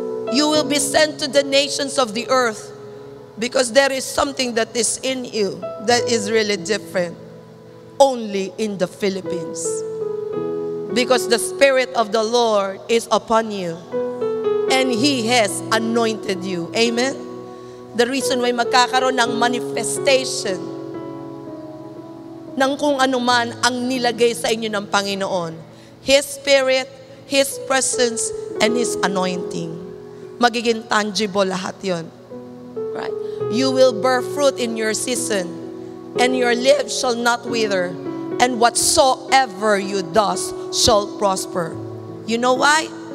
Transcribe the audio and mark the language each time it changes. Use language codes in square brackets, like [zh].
[en] You will be sent to the nations of the earth because there is something that is in you that is really different only in the Philippines. Because the Spirit of the Lord is upon you. And He has anointed you. Amen? The reason why [tl] magkakaroon ng manifestation ng kung ano man ang nilagay sa inyo ng Panginoon. [en] His Spirit, His presence, and His anointing. [tl] Magiging tangible lahat yon. [en] Right? You will bear fruit in your season, and your leaves shall not wither, and whatsoever you does shall prosper. You know why?